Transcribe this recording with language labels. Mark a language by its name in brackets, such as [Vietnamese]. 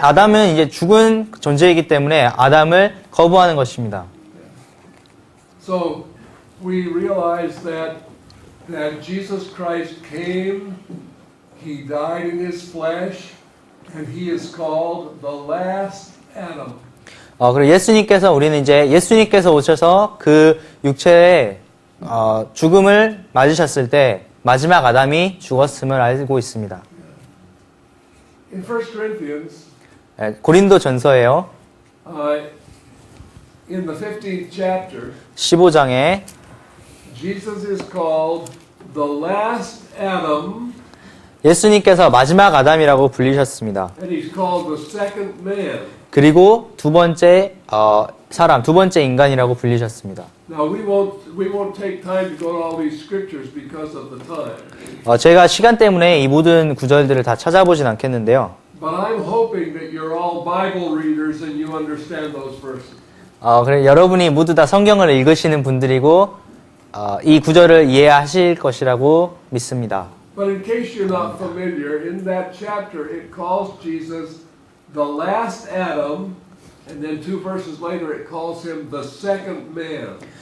[Korean] 아담은 이제 죽은 존재이기 때문에 아담을 거부하는 것입니다. [English] So we realize that Jesus Christ came, he died in his flesh, and he is called the last Adam. [Korean] 그리고 예수님께서 오셔서 그 육체의 죽음을 맞으셨을 때 마지막 아담이 죽었음을 알고 있습니다. [English] In 1 Corinthians, [Korean] 고린도 전서에요. [English] in the 15th chapter, [Korean] 15장에 [English] Jesus is called the last Adam, [Korean] 예수님께서 마지막 아담이라고 불리셨습니다. [English] and he's called the second man. [Korean] 그리고 두 번째 사람, 두 번째 인간이라고 불리셨습니다. [English] Now we won't take time to go to all these scriptures because of the time. [Korean] 제가 시간 때문에 이 모든 구절들을 다 찾아보진 않겠는데요. [English] But I'm hoping that you're all Bible readers and you understand those verses. [Korean] 그래 여러분이 모두 다 성경을 읽으시는 분들이고 이 구절을 이해하실 것이라고 믿습니다. [English] But in case you're not familiar, in that chapter it calls Jesus the last Adam, and then 2 verses later it calls him the second man.